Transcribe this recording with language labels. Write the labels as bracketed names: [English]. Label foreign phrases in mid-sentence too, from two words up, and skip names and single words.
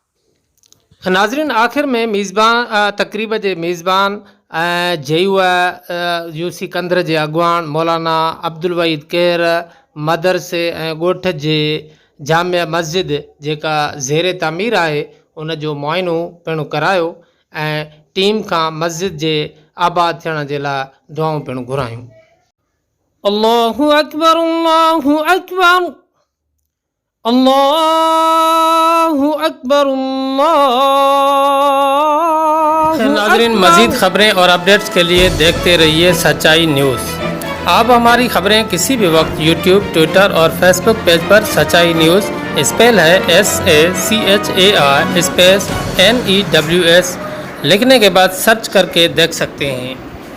[Sindhi] नाज़रीन, आख़िर में मेज़बान तकरीब के मेज़बान जयू यूसी कंधर के अगवान मौलाना अब्दुल वहीद केर मदरसे ॻोठ जे जामिया मस्जिद जेका ज़ेर तामीर है उन जो मुआइनो पिणु करायो ऐं टीम का मस्जिद के आबाद थियण जे लाइ दुआऊं पिणु घुरायूं। [Arabic] الله أكبر الله أكبر الله أكبر [Hindi] नाज़रीन, मज़ीद खबरें और अपडेट्स के लिए देखते रहिए सच्चाई न्यूज़। आप हमारी खबरें किसी भी वक्त यूट्यूब, ट्विटर और फेसबुक पेज पर सच्चाई न्यूज़ स्पेल है SACHAI स्पेस NEWS लिखने के बाद सर्च करके देख सकते हैं।